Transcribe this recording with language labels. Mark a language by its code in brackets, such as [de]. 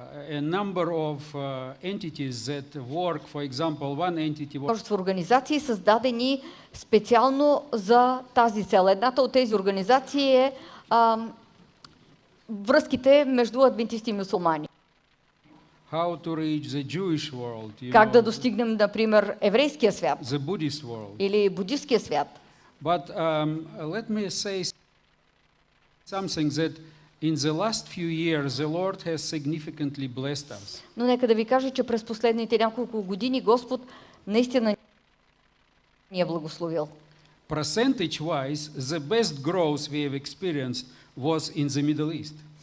[en] a number of entities that work, for example, one entity [bg] Множество организации, създадени специално за тази цел. Едната от тези организации е връзките между адвентисти и мюсюлмани. [en] how to reach the Jewish world, [bg] Как да достигнем, например, еврейския свят [en] the Buddhist world. [bg] или буддистския свят. [en] But let me say something that in the last few years the Lord has significantly blessed us. [bg] Но нека да ви кажа, че през последните няколко години Господ наистина ни е благословил. [en] Percentage-wise, the best growth we have experienced was in the Middle East.